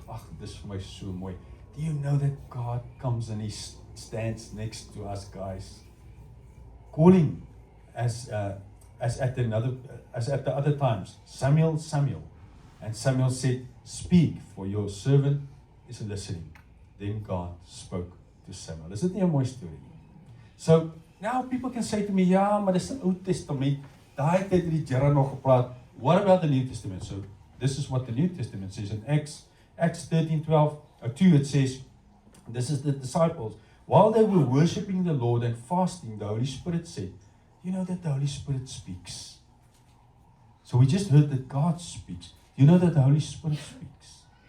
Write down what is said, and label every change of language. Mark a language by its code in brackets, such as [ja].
[af] Ag, dis vir my so mooi. [en] Do you know that God comes and He stands next to us, guys? Calling as at the other times, "Samuel, Samuel." And Samuel said, "Speak, for your servant is listening." Then God spoke to Samuel. [af] Is dit nie 'n mooi storie nie? [en] So, now people can say to me, [af] "Ja, maar dis 'n Ou Testament. Daai tyd het die Here nog gepraat." [en] What about the New Testament? So, this is what the New Testament says in Acts 13:2 it says, this is the disciples. While they were worshiping the Lord and fasting, the Holy Spirit said, you know that the Holy Spirit speaks. So we just heard that God speaks. You know that the Holy Spirit speaks.